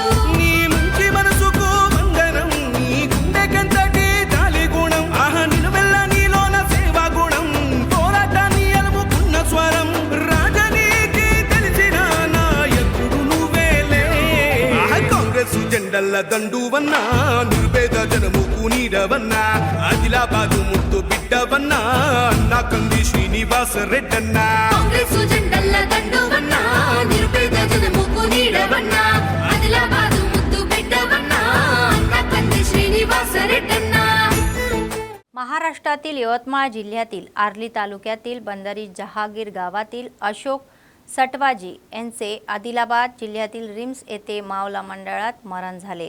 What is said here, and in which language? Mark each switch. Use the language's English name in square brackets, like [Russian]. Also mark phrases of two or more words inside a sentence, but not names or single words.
[Telugu] నీ మంచి మనసుకు వందనం నీ గుండెకంతటి దాలి గుణం ఆహా నిలువెల్ల నీలోన సేవా గుణం పోరాటాన్ని అలుముకున్న స్వరం రాజనీతి తెలిసిన నాయకుడు నువ్వేలే కాంగ్రెస్ జెండల్ల దండువన్నా నిరుపేద జనముకు నీడవన్నా ఆదిలాబాదు ముద్దు బిడ్డవన్నా అన్న కంది శ్రీనివాస రెడ్డన్నా కాంగ్రెస్ జెండల్ల దండువన్నా నిరుపేద జనముకు నీడవన్నా ఆదిలాబాదు ముద్దు బిడ్డవన్నా అన్న కంది శ్రీనివాస రెడ్డన్నా. [Marathi] महाराष्ट्रातील यवतमाळ जिल्ह्यातील आर्ली तालुक्यातील बंदरी जहागीर गावातील अशोक सटवाजी यांचे आदिलाबाद जिल्ह्यातील रिम्स येथे मावला मंडळात मरण झाले.